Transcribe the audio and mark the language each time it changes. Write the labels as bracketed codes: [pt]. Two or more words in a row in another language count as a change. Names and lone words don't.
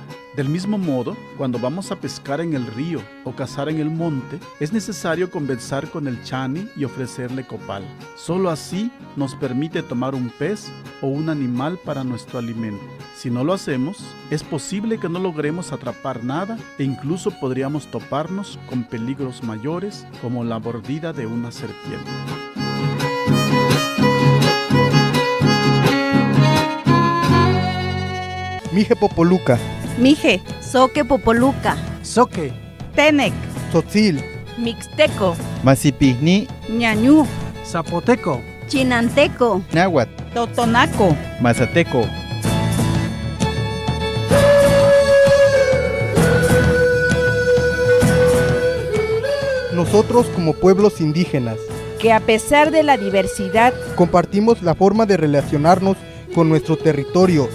[es] Del mismo modo, cuando vamos a pescar en el río o cazar en el monte, es necesario conversar con el Chani y ofrecerle copal. Solo así nos permite tomar un pez o un animal para nuestro alimento. Si no lo hacemos, es posible que no logremos atrapar nada e incluso podríamos toparnos con peligros mayores como la mordida de una serpiente. Mije Popoluca, Mije, Soque Popoluca, Soque, Tenec, Tzotzil, Mixteco, Masipigni, Ñañú, Zapoteco, Chinanteco, Náhuatl, Totonaco, Mazateco. Nosotros como pueblos indígenas que a pesar de la diversidad, compartimos la forma de relacionarnos con nuestro territorio,